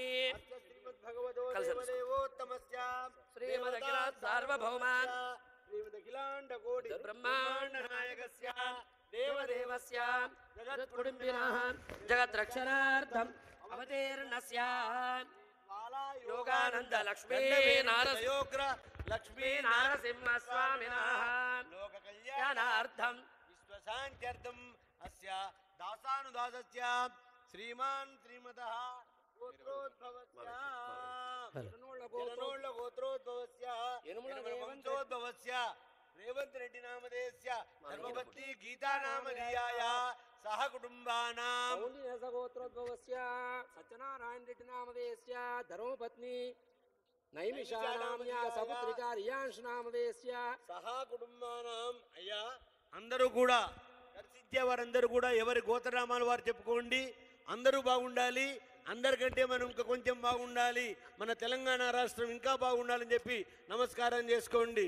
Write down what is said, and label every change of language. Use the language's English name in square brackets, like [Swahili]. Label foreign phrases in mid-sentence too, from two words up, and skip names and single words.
[Sanskrit] శ్రీమదఖిల సార్వభౌమ బ్రహ్మాండ నాయకస్య దేవదేవస్య జగత్కుటుంబినః జగద్రక్షణార్థం అవతీర్ణస్య योगानंद लक्ष्मी दयोग्र लक्ष्मी नारसिंह स्वामिनः लोक ज्ञानार्थं विश्वशान्त्यर्थम अस्य दासानुदासस्य श्रीमान् श्रीमतः गोत्रोद्भवस्य जननोळ गोत्रोद्भवस्य वंशोद्भवस्य रेवंत रेड्डी नामधेयस्य धर्मपत्नी गीता नामधेयाय सह कुटुंबानां गोत्रोद्भवस्य सत्यनारायण रेड्डी नामधेयस्य धर्मपत्नी నైమిషానామ్యా సపుత్రికా రియాంష్ నామధేయస్య సహా కుటుంబానాం [Telugu] అయ్యా అందరూ కూడా దర్శించే వారందరూ కూడా ఎవరి గోత్రనామాలు వారు చెప్పుకోండి. అందరూ బాగుండాలి, అందరికంటే మనం ఇంకా కొంచెం బాగుండాలి, మన తెలంగాణ రాష్ట్రం ఇంకా బాగుండాలని చెప్పి నమస్కారం చేసుకోండి.